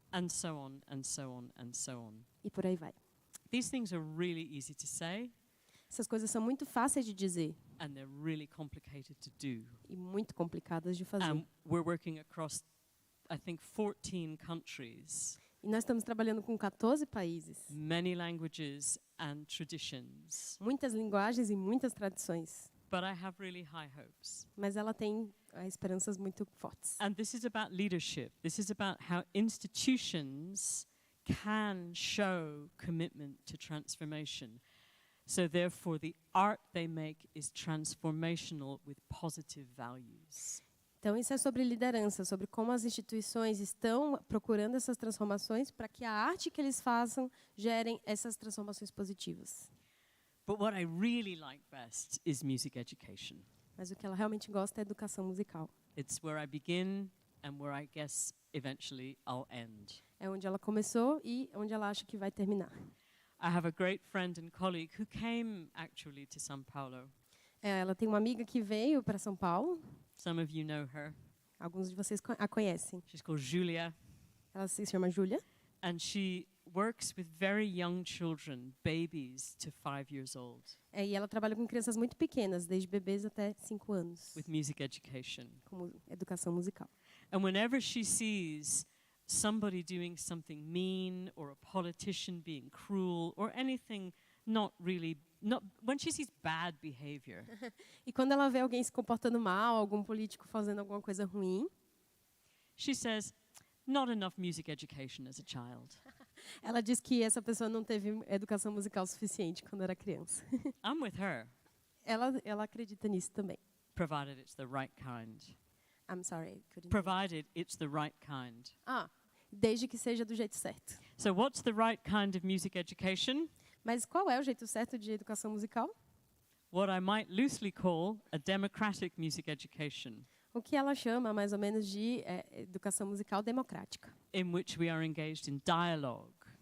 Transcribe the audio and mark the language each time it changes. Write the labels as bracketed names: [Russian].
[English] And so on, and so on, and so on. [Portuguese] E por aí vai. [English] These things are really easy to say. [Portuguese] Essas coisas são muito fáceis de dizer. [English] And they're really complicated to do. [Portuguese] E muito complicadas de fazer. [English] And we're working across, I think, 14 countries. [Portuguese] E nós estamos trabalhando com 14 países. [English] Many languages and traditions. [Portuguese] Muitas linguagens e muitas tradições. [English] But I have really high hopes. [Portuguese] Mas ela tem esperanças muito fortes. [English] And this is about leadership. This is about how institutions can show commitment to transformation. So therefore the art they make is transformational with positive values. [Portuguese] Então isso é sobre liderança, sobre como as instituições estão procurando essas transformações para que a arte que eles façam gerem essas transformações positivas. [English] But what I really like best is music education. [Portuguese] Mas o que ela realmente gosta é educação musical. [English] It's where I begin and where I guess eventually I'll end. [Portuguese] É onde ela começou e onde ela acha que vai terminar. [English] I have a great friend and colleague who came actually to São Paulo. [Portuguese] Ela tem uma amiga que veio para São Paulo. [English] Some of you know her. [Portuguese] Alguns de vocês a conhecem. [English] She's called Julia. [Portuguese] Ela se chama Júlia. [English] And she works with very young children, babies to 5 years old. [Portuguese] E ela trabalha com crianças muito pequenas, desde bebês até 5 anos. [English] With music education. [Portuguese] Com educação musical. [English] And whenever she sees somebody doing something mean or a politician being cruel or anything when she sees bad behavior. [Portuguese] E quando ela vê alguém se comportando mal, algum político fazendo alguma coisa ruim, [English] she says, not enough music education as a child. [Portuguese] Ela diz que essa pessoa não teve educação musical suficiente quando era criança. [English] I'm with her. [Portuguese] Ela acredita nisso também. [English] Provided it's the right kind. I'm sorry, couldn't. Provided it's the right kind. [Portuguese] Desde que seja do jeito certo. [English] So what's the right kind of music education? [Portuguese] Mas qual é o jeito certo de educação musical? [English] What I might loosely call a democratic music education. [Portuguese] O que ela chama mais ou menos de educação musical democrática. [English] In which we are engaged in dialogue.